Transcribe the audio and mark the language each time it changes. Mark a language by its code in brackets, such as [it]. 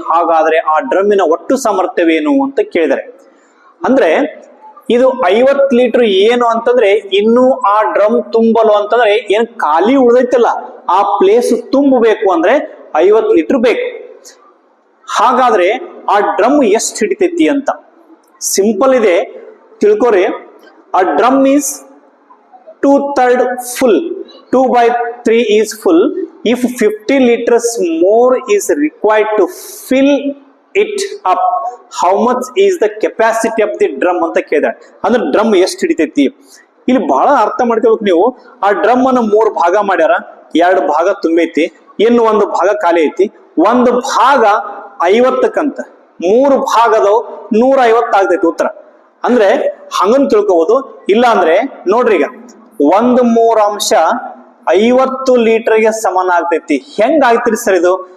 [kn] ಹಾಗಾದ್ರೆ ಆ ಡ್ರಮ್ಮಿನ ಒಟ್ಟು ಸಾಮರ್ಥ್ಯವೇನು ಅಂತ ಕೇಳಿದರೆ, ಅಂದ್ರೆ ಇದು 50 ಲೀಟರ್ ಏನು ಅಂತಂದ್ರೆ ಇನ್ನೂ ಆ ಡ್ರಮ್ ತುಂಬಲು ಅಂತಂದ್ರೆ ಏನ್ ಖಾಲಿ ಉಳಿದೈತಲ್ಲ ಆ ಪ್ಲೇಸ್ ತುಂಬಬೇಕು ಅಂದ್ರೆ 50 ಲೀಟರ್ ಬೇಕು. ಹಾಗಾದ್ರೆ ಆ ಡ್ರಮ್ ಎಷ್ಟು ಹಿಡಿತೈತಿ ಅಂತ ಸಿಂಪಲ್ ಇದೆ, ತಿಳ್ಕೊರಿ. [en] A drum is 2/3 full, 2/3 is full. If 50 liters more is required to fill it up, how much is the capacity of the drum [kn] ಅಂತ ಕೇಳಿದಾರೆ. ಅಂದ್ರೆ ಡ್ರಮ್ ಎಷ್ಟು ಹಿಡಿತೈತಿ ಇಲ್ಲಿ ಬಹಳ ಅರ್ಥ ಮಾಡ್ಕೋಬೇಕು ನೀವು. ಆ ಡ್ರಮ್ ಅನ್ನು 3 ಭಾಗ ಮಾಡ್ಯಾರ, 2 ಭಾಗ ತುಂಬೈತಿ, ಇನ್ನು 1 ಭಾಗ ಖಾಲಿ ಐತಿ. 1 ಭಾಗ 50ಕ್ಕಂತ 3 ಭಾಗದವು 150 ಆಗ್ತೈತಿ ಉತ್ತರ. ಅಂದ್ರೆ ಹಂಗನ್ ತಿಳ್ಕೋಬಹುದು. ಇಲ್ಲ ಅಂದ್ರೆ ನೋಡ್ರಿ, ಈಗ 1/3 50 ಲೀಟರ್ಗೆ ಸಮಾನ ಆಗ್ತೈತಿ. ಹೆಂಗ ಆಗ್ತಿರಿ ಸರ್ ಇದು?